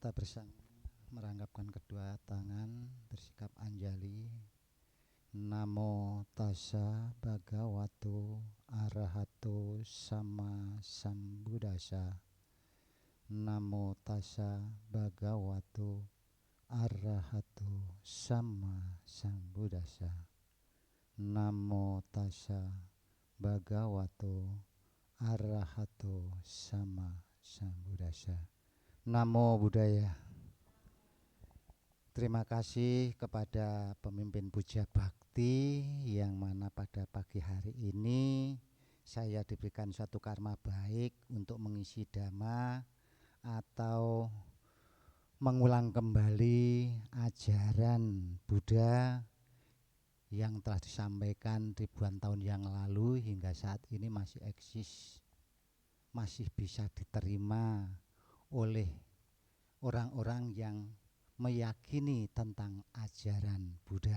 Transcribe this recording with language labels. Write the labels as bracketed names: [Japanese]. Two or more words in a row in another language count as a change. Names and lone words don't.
[Indonesian] kita bersama merangkapkan kedua tangan, bersikap anjali. [Pali] Namo tassa bhagavato arahato sama sambuddhassa. Namo tassa bhagavato arahato sama sambuddhassa. Namo tassa bhagavato arahato sama sambuddhassa. Namo Buddhaya. [Indonesian] Terima kasih kepada pemimpin Puja Bakti yang mana pada pagi hari ini saya diberikan suatu karma baik untuk mengisi dhamma atau mengulang kembali ajaran Buddha yang telah disampaikan ribuan tahun yang lalu hingga saat ini masih eksis, masih bisa diterima oleh orang-orang yang meyakini tentang ajaran Buddha.